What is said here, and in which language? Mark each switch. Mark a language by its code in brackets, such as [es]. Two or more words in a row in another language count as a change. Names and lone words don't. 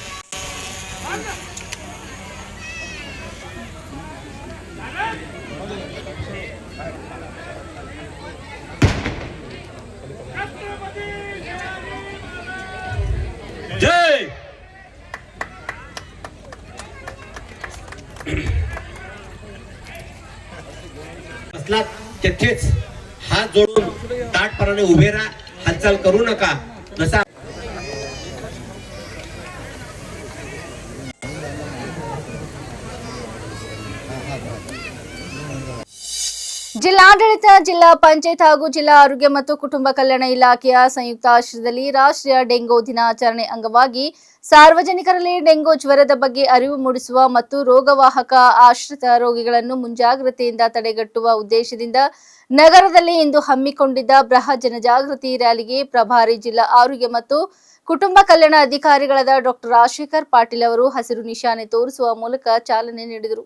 [mr] जय असला तिथेच हात जोडून ताटपणाने उभे राहा, हालचाल करू नका. जसा [kn] ಜಿಲ್ಲಾಡಳಿತ, ಜಿಲ್ಲಾ ಪಂಚಾಯತ್ ಹಾಗೂ ಜಿಲ್ಲಾ ಆರೋಗ್ಯ ಮತ್ತು ಕುಟುಂಬ ಕಲ್ಯಾಣ ಇಲಾಖೆಯ ಸಂಯುಕ್ತ ಆಶ್ರಯದಲ್ಲಿ ರಾಷ್ಟ್ರೀಯ ಡೆಂಗು ದಿನಾಚರಣೆ ಅಂಗವಾಗಿ ಸಾರ್ವಜನಿಕರಲ್ಲಿ ಡೆಂಗು ಜ್ವರದ ಬಗ್ಗೆ ಅರಿವು ಮೂಡಿಸುವ ಮತ್ತು ರೋಗವಾಹಕ ಆಶ್ರಿತ ರೋಗಿಗಳನ್ನು ಮುಂಜಾಗ್ರತೆಯಿಂದ ತಡೆಗಟ್ಟುವ ಉದ್ದೇಶದಿಂದ ನಗರದಲ್ಲಿ ಇಂದು ಹಮ್ಮಿಕೊಂಡಿದ್ದ ಬೃಹತ್ ಜನಜಾಗೃತಿ ರ್ಯಾಲಿಗೆ ಪ್ರಭಾರಿ ಜಿಲ್ಲಾ ಆರೋಗ್ಯ ಮತ್ತು ಕುಟುಂಬ ಕಲ್ಯಾಣ ಅಧಿಕಾರಿಗಳಾದ ಡಾಕ್ಟರ್ ರಾಜಶೇಖರ್ ಪಾಟೀಲ್ ಅವರು ಹಸಿರು ನಿಶಾನೆ ತೋರಿಸುವ ಮೂಲಕ ಚಾಲನೆ ನೀಡಿದರು.